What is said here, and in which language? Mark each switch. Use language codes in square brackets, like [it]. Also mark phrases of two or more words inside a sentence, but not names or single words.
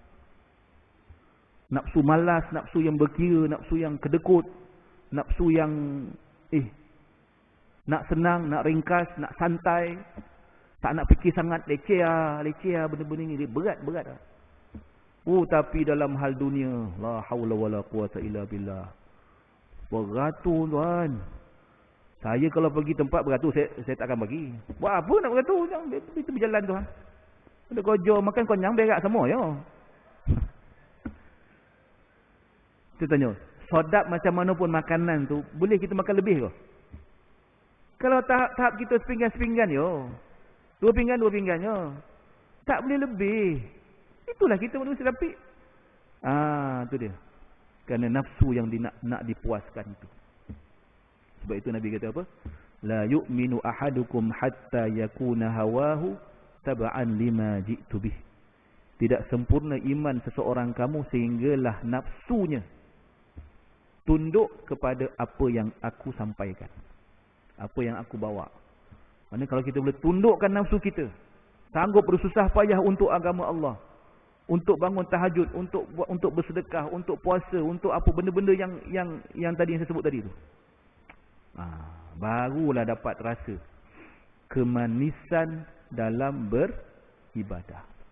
[ms] Nafsu malas, nafsu yang berkira, nafsu yang kedekut, nafsu yang nak senang, nak ringkas, nak santai, tak nak fikir sangat, leceh benda-benda ni, berat. Tapi dalam hal dunia, [ar] لا حول ولا قوة إلا بالله, [ms] beratur tuan. Saya kalau pergi tempat beratur, saya tak akan bagi. Buat apa nak beratur? Itu berjalan tuan. Ada kojo, makan konyang, berak semua ya. Kita tanya, sedap macam mana pun makanan tu, boleh kita makan lebih ke? Kalau tahap kita sepinggan-sepinggan yo. Dua pinggan yo. Tak boleh lebih. Itulah kita manusia tapi. Tu dia. Kerana nafsu yang nak dipuaskan itu. Sebab itu Nabi kata apa? [ar] لا يؤمن أحدكم حتى يكون هواه تبعا لما جئت به. [ms] Tidak sempurna iman seseorang kamu sehinggalah nafsunya tunduk kepada apa yang aku sampaikan, apa yang aku bawa. Maksudnya kalau kita boleh tundukkan nafsu kita, sanggup bersusah payah untuk agama Allah, untuk bangun tahajud, untuk bersedekah, untuk puasa, untuk apa benda-benda yang tadi yang saya sebut tadi tu, barulah dapat rasa kemanisan dalam beribadah.